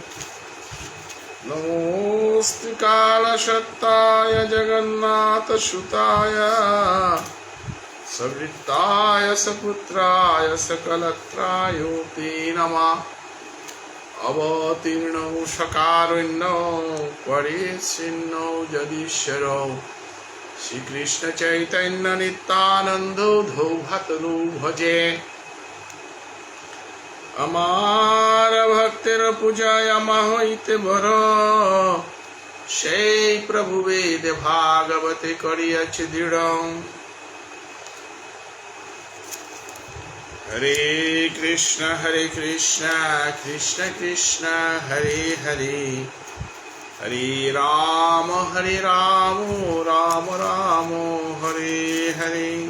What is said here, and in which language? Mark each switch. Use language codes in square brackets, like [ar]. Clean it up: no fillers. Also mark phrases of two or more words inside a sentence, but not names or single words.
[sa] नमोऽस्तु कालसत्ताय जगन्नाथसुताय सविताय सपुत्राय सकलत्राय ते नमः। अवतीर्णौ सकारुण्यौ परेशिन्नौ जगदीश्वरौ श्रीकृष्ण चैतन्य नित्यानन्दौ धौभतनु भजे। [bn] আমার ভক্তের পূজায় আমা হইতে বড় সেই প্রভু বেদে ভাগবতে করিয়াছে দৃঢ়। [sa] হরে কৃষ্ণ কৃষ্ণ কৃষ্ণ হরে হরে হরে রাম রাম রাম হরে হরে।